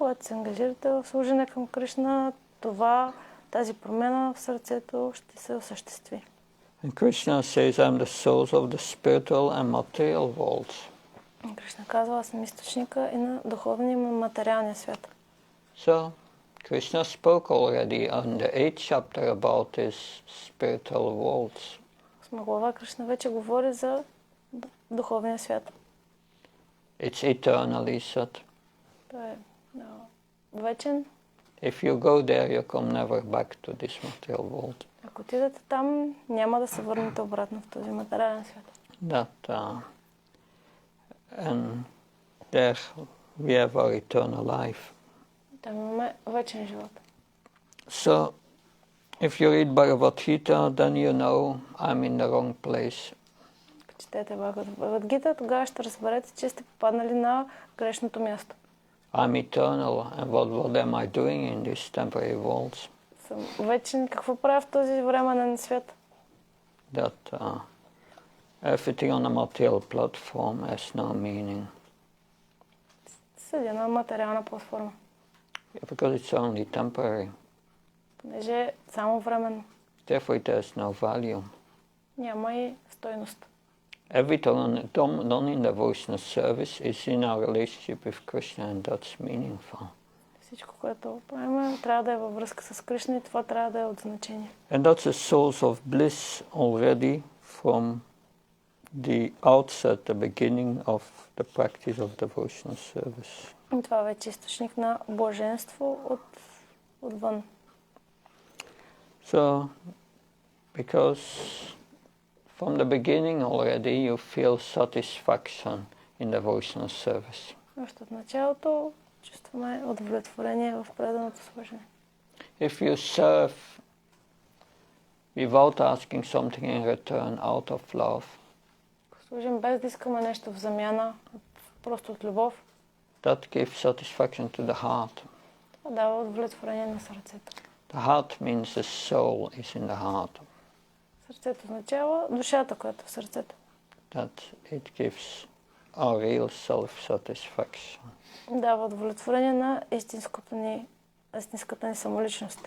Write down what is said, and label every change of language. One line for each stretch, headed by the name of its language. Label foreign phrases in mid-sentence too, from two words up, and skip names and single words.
Bulgarian: Когато се ангажирате в служене към Кришна, тази промяна в сърцето ще се осъществи.
English: And Krishna says, I'm the source of the spiritual and material worlds.
Bulgarian: Кришна казва, аз съм източника и на духовния и на материалния свят.
English: So, Krishna spoke already on the 8th chapter about his spiritual worlds.
Bulgarian: В Глава Кришна вече говори за духовния свят.
English: It's eternal, he said.
Bulgarian: Той е вечен.
English: If you go there, you come never back to this material world.
Bulgarian: Ако отидете там, няма да се върнете обратно в този материален свят.
English: And there we have our eternal life.
Bulgarian: Там имаме вечен живот.
English: So, if you read Bhagavad-gita, then you know I'm in the wrong place.
Bulgarian: Ако четете Бхагавад-гита, тогава ще разберете, че сте попаднали на грешното място.
English: I'm eternal, and what am I doing in these temporary worlds?
Bulgarian: Съм вечен. Какво правя в този временен свят?
English: That everything on a material platform has no meaning.
Bulgarian: Седя на материална платформа.
English: Because it's only temporary.
Bulgarian: Понеже е само временно.
English: Therefore it has no value.
Bulgarian: Няма и стойност.
English: Everything done in devotional service is in our relationship with Krishna, and that's meaningful.
Bulgarian: Всичко, което правим, трябва да е във връзка с Кришна и това трябва да е от значение.
English: And that's a source of bliss already from the outset, the beginning of the practice of devotional service.
Bulgarian: И това вече е източник на блаженство отвън.
English: So, because from the beginning already you feel satisfaction in devotional service.
Bulgarian: Още от началото чувстваме удовлетворение в преданото служение.
English: If you serve without asking something in return out of love,
Bulgarian: Ако служим без да искаме нещо в замяна, просто от любов,
English: that gives satisfaction to the heart.
Bulgarian: това дава удовлетворение на сърцето.
English: The heart means the soul is in the heart.
Bulgarian: Сърцето означава душата, която е в сърцето.
English: That it gives a real self-satisfaction.
Bulgarian: Дава удовлетворение на истинската ни самоличност.